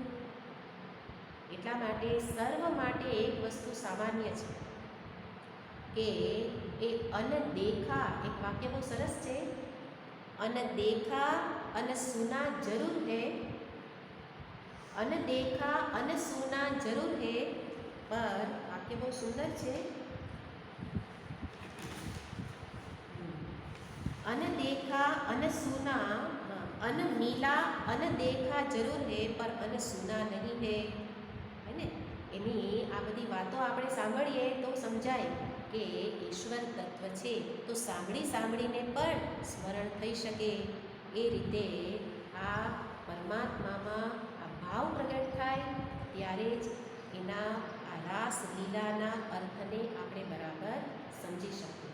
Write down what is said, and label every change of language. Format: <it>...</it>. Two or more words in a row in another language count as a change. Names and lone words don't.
<gu>એટલા માટે સર્વ માટે એક વસ્તુ સામાન્ય છે કે એ અનદેખા, એક વાક્ય બહુ સરસ છે,</gu> <hi>अनदेखा अनसुना ज़रूर है, अनदेखा अनसुना ज़रूर है,</hi> <gu>પર વાક્ય બહુ સુંદર છે,</gu> <hi>अनदेखा अनसुना अनमिला अनदेखा ज़रूर है पर अनसुना नहीं है ને.</hi> <gu>એની આ બધી વાતો આપણે સાંભળીએ તો સમજાય કે ઈશ્વર તત્વ છે, તો સાંભળીને પણ સ્મરણ થઈ શકે. એ રીતે આ પરમાત્મામાં આ ભાવ પ્રગટ થાય ત્યારે જ એના આ રાસ લીલાના અર્થને આપણે બરાબર સમજી શકીએ.</gu>